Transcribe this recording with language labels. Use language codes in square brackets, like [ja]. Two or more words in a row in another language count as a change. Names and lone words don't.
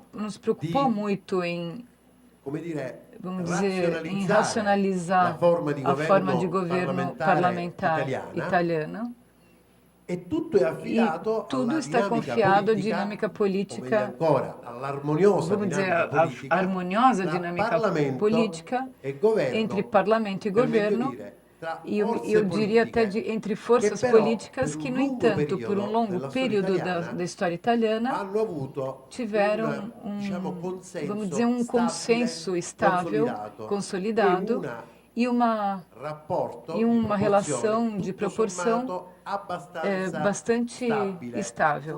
[pt] nos preocupou muito em, [it] come dire, [pt] vamos dizer, em [it] razionalizzare [pt] racionalizar [it] la forma di [pt] a forma de [it] governo [pt] governo [it] parlamentar [pt] parlamentar [it] italiana, e tutto è [pt] e [it] affidato [pt] tudo [it] alla [pt] está [it] dinamica [pt] confiado à [it] politica, [pt] dinâmica [it] o meglio [pt] política, [it] ancora, all'armoniosa [pt] vamos dizer, [it] dinamica [pt] a [it] politica [pt] harmoniosa [it] tra [pt] dinâmica [it] Parlamento [pt] política [it] e governo, [pt] entre parlamento e [it] per meglio [pt] governo, [it] dire, [pt] eu diria até entre forças políticas que, no entanto, por um longo período da história italiana, tiveram vamos dizer, um consenso estável, consolidado, e uma relação de proporção bastante estável.